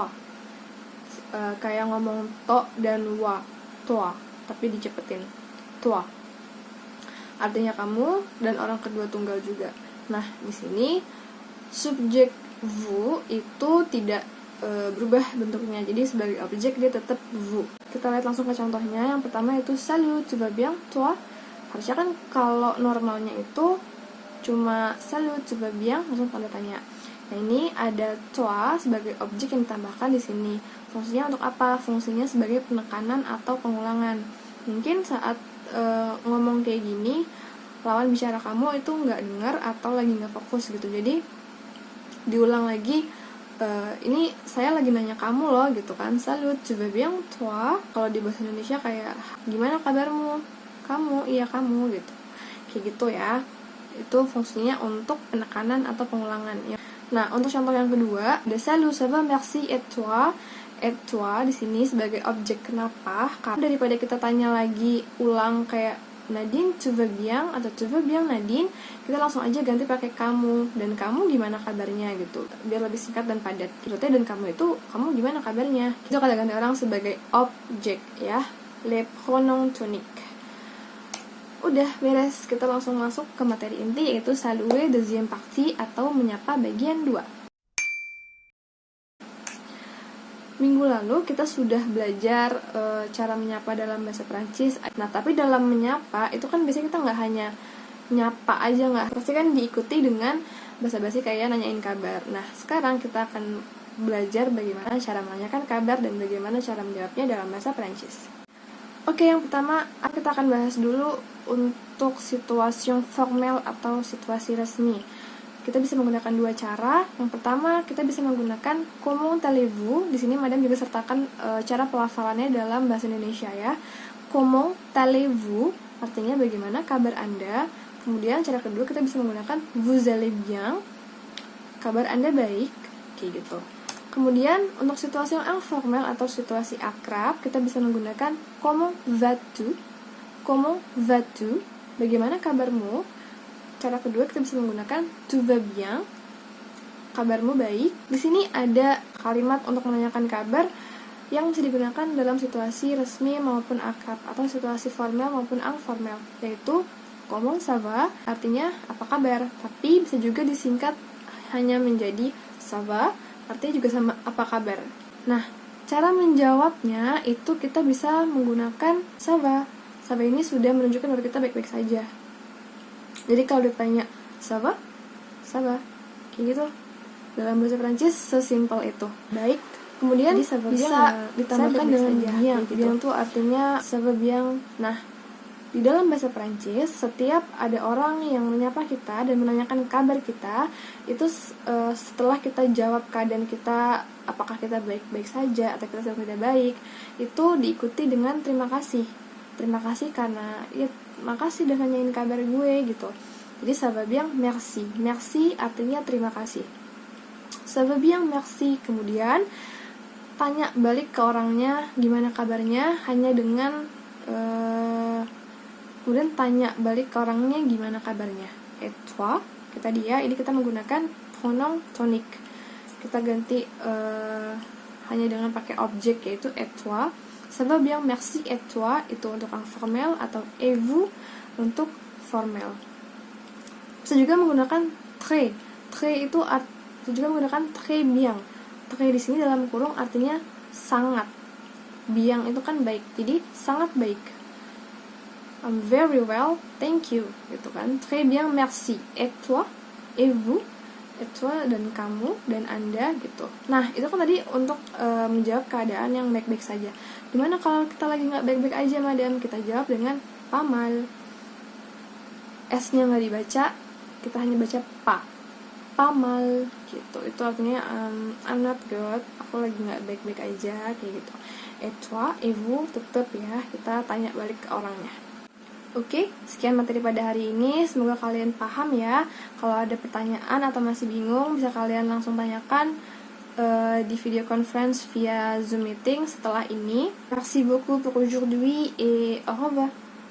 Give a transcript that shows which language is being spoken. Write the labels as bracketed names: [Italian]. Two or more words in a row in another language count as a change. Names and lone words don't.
[Indonesian] Kayak ngomong to dan wa, toi, tapi dicepetin. Toi. Artinya kamu dan orang kedua tunggal juga. Nah, di sini subjek vous itu tidak berubah bentuknya. Jadi sebagai objek dia tetap vous. Kita lihat langsung ke contohnya. Yang pertama itu [French] salut, tu vas bien, toi. [Indonesian] Harusnya kan kalau normalnya itu cuma [French] salut, tu vas bien, [Indonesian] langsung tanda tanya. Nah, ini ada toi sebagai objek yang ditambahkan di sini. Fungsinya untuk apa? Fungsinya sebagai penekanan atau pengulangan. Mungkin saat ngomong kayak gini, lawan bicara kamu itu nggak dengar atau lagi nggak fokus gitu. Jadi diulang lagi, ini saya lagi nanya kamu loh gitu kan. [French] Salut, tu vas bien, toi. [Indonesian] Kalau di bahasa Indonesia kayak gimana kabarmu? Kamu, iya kamu gitu. Kayak gitu ya. Itu fungsinya untuk penekanan atau pengulangan ya. Nah, untuk contoh yang kedua, [French] de salut, ça va, merci, et toi. Et toi [Indonesian] di sini sebagai objek. Kenapa? Karena daripada kita tanya lagi ulang kayak Nadine, [French] tu vas bien [Indonesian] atau [French] tu vas bien Nadine, [Indonesian] kita langsung aja ganti pakai kamu. Dan kamu gimana kabarnya gitu. Biar lebih singkat dan padat. Maksudnya dan kamu itu, kamu gimana kabarnya? Itu kata ganti orang sebagai objek ya. [French] Les pronoms toniques. [Indonesian] Udah beres, kita langsung masuk ke materi inti yaitu [French] saluer deuxième partie [Indonesian] atau menyapa bagian 2. Minggu lalu kita sudah belajar cara menyapa dalam bahasa Prancis. Nah, tapi dalam menyapa itu kan biasanya kita nggak hanya nyapa aja, nggak, pasti kan diikuti dengan basa-basi kayak nanyain kabar. Nah, sekarang kita akan belajar bagaimana cara menanyakan kabar dan bagaimana cara menjawabnya dalam bahasa Prancis. Oke, yang pertama kita akan bahas dulu untuk situasi formel atau situasi resmi. Kita bisa menggunakan dua cara. Yang pertama, kita bisa menggunakan [French] comment allez-vous. [Indonesian] Di sini Madam juga sertakan cara pelafalannya dalam bahasa Indonesia ya. [French] Comment allez-vous [Indonesian] artinya bagaimana kabar Anda. Kemudian cara kedua kita bisa menggunakan [French] vous allez bien. [Indonesian] Kabar Anda baik, kayak gitu. Kemudian untuk situasi yang informel atau situasi akrab, kita bisa menggunakan [French] comment vas-tu. Comment vas-tu? [Indonesian] Bagaimana kabarmu? Cara kedua kita bisa menggunakan [French] tu vas bien, [Indonesian] kabarmu baik. Di sini ada kalimat untuk menanyakan kabar yang bisa digunakan dalam situasi resmi maupun akrab atau situasi formal maupun informal, yaitu [French] comment ça va [Indonesian] artinya apa kabar, tapi bisa juga disingkat hanya menjadi [French] ça va [Indonesian] artinya juga sama apa kabar. Nah, cara menjawabnya itu kita bisa menggunakan [French] ça va. Ça va [Indonesian] ini sudah menunjukkan bahwa kita baik-baik saja. Jadi kalau ditanya [French] ça va, [Indonesian] kayak gitu. Dalam bahasa Prancis sesimpel itu. Baik. Kemudian bisa ditambahkan dengan bien. Bien itu artinya [French] ça va bien. [Indonesian] Nah, di dalam bahasa Prancis setiap ada orang yang menyapa kita dan menanyakan kabar kita, itu setelah kita jawab keadaan kita, apakah kita baik-baik saja atau kita sedang tidak baik, itu diikuti dengan terima kasih. Terima kasih karena ya makasih udah nanyain kabar gue gitu. Jadi [French] ça va bien, merci. [Indonesian] Merci artinya terima kasih. [French] Ça va bien, merci. [Indonesian] Kemudian tanya balik ke orangnya gimana kabarnya hanya dengan kemudian tanya balik ke orangnya gimana kabarnya. [French] Et toi, [Indonesian] kita dia, ini kita menggunakan [French] pronom tonique. [Indonesian] Kita ganti hanya dengan pakai objek yaitu [French] et toi. Ça va bien, merci, et toi [Indonesian] itu untuk informel atau [French] et vous [Indonesian] untuk formal. Bisa juga menggunakan très. Très itu juga menggunakan [French] très bien. [Indonesian] Très di sini dalam kurung artinya sangat. Bien itu kan baik. Jadi sangat baik. [English] I'm very well, thank you [Indonesian] gitu kan. [French] Très bien, merci. Et toi, et vous, et toi [Indonesian] dan kamu dan Anda gitu. Nah, itu kan tadi untuk menjawab keadaan yang baik-baik saja. Dimana kalau kita lagi nggak baik-baik aja, madam, kita jawab dengan [French] pas mal. [Indonesian] S-nya nggak dibaca, kita hanya baca pa. [French] pas mal [Indonesian] gitu. Itu artinya [English] I'm not good, [Indonesian] aku lagi nggak baik-baik aja kayak gitu. [French] Et toi, et vous, [Indonesian] tetep ya, kita tanya balik ke orangnya. Oke, sekian materi pada hari ini. Semoga kalian paham ya. Kalau ada pertanyaan atau masih bingung, bisa kalian langsung tanyakan di [English] video conference via Zoom meeting [Indonesian] setelah ini. [French] Merci beaucoup pour aujourd'hui et au revoir.